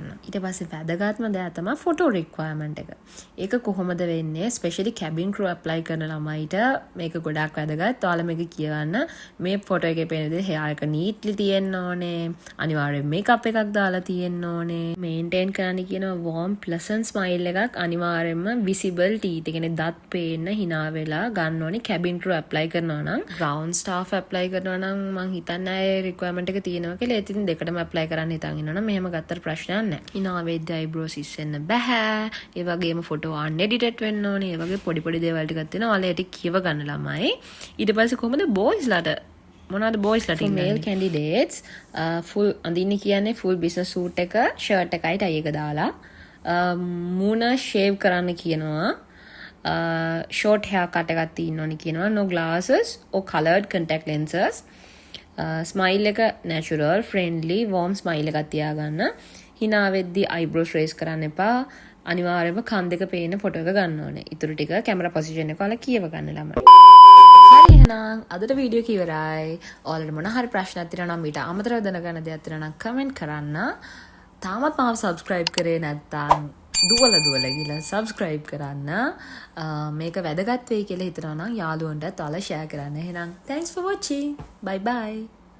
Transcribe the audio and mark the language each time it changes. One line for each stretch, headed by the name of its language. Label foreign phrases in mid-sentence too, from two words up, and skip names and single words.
Sinhala: ඊට පස්සේ වැදගත්ම දේ තමයි
English: photo requirement
Sinhala: එක. ඒක කොහොමද වෙන්නේ?
English: specially cabin crew apply
Sinhala: කරන ළමයිට මේක ගොඩාක් වැදගත්. ඔයාලා මේක කියවන්න. මේ ෆොටෝ එකේ පේන විදිහට hair එක නීට්ලි තියෙන්න ඕනේ. අනිවාර්යෙන් මේකප් එකක් දාලා තියෙන්න ඕනේ. මේන්ටේන් කරන්න කියන
English: warm pleasant smile
Sinhala: එකක් අනිවාර්යෙන්ම
English: visible teeth.
Sinhala: ඒ කියන්නේ දත් පේන්න hina වෙලා ගන්න ඕනේ
English: cabin crew apply
Sinhala: කරනවා නම්.
English: ground staff apply
Sinhala: කරනවා නම් මං හිතන්නේ රික්වයර්මන්ට් එක තියෙනවා කියලා. ඉතින් දෙකටම ඇප්ලයි කරන්න හිතන් ඉන්නවනම් මෙහෙම ගත්තට ප්‍රශ්නයක් නැහැ. hina වෙද්දී eyebrows ඉස්සෙන්න බෑ. ඒ වගේම
English: photo unedited
Sinhala: වෙන්න ඕනේ. ඒ වගේ පොඩි දේවල් ටිකක් තියෙනවා. ඔයාලා ඒක කියව ගන්න ළමයි. ඊට පස්සේ කොහමද boysලාට මොනවද boysලාට
English: male candidates full
Sinhala: අඳින්නේ කියන්නේ
English: full business suit
Sinhala: එක, shirt එකයි tie එක දාලා මූණ shave කරන්න කියනවා.
English: short hair cut
Sinhala: එකක් තියෙන්න ඕනේ කියනවා.
English: no glasses or colored contact lenses.
Sinhala: ස්මයිල් එක
English: natural, friendly, warm smile
Sinhala: එකක් තියාගන්න. hina වෙද්දී
English: eyebrows raise
Sinhala: කරන්න එපා. අනිවාර්යයෙන්ම කන් දෙක පේන ෆොටෝ එක ගන්න ඕනේ. ඊටු ටික
English: camera position
Sinhala: එක ඔයාලා කියව ගන්න ළමයි. හරි එහෙනම් අදට වීඩියෝ එක ඉවරයි. ඔයාලට මොන හරි ප්‍රශ්නයක් තියෙනවා නම් ඊට අමතරව දැනගන්න දෙයක් තියෙනවා නම් කමෙන්ට් කරන්න. තාමත් මාව subscribe කරේ නැත්නම් දුවලා ගිහලා subscribe කරන්න. මේක වැදගත් වෙයි කියලා හිතනවා නම් යාළුවන්ටත් ඔයාලා share කරන්න. එහෙනම්
English: thanks for watching. Bye bye.